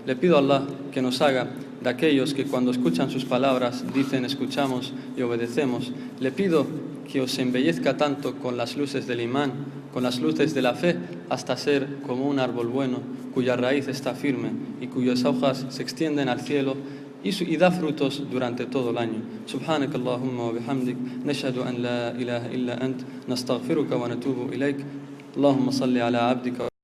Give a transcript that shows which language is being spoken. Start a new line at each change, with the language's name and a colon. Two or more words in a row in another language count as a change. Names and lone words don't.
Spanish: Le pido a Allah que nos haga de aquellos que cuando escuchan sus palabras dicen escuchamos y obedecemos. Le pido que os embellezca tanto con las luces del imán, con las luces de la fe, hasta ser como un árbol bueno, cuya raíz está firme y cuyas hojas se extienden al cielo y da frutos durante todo el año.
Arabic: سبحانك اللهم وبحمدك نشهد أن لا إله إلا أنت نستغفرك ونتوب إليك. اللهم صل على عبدك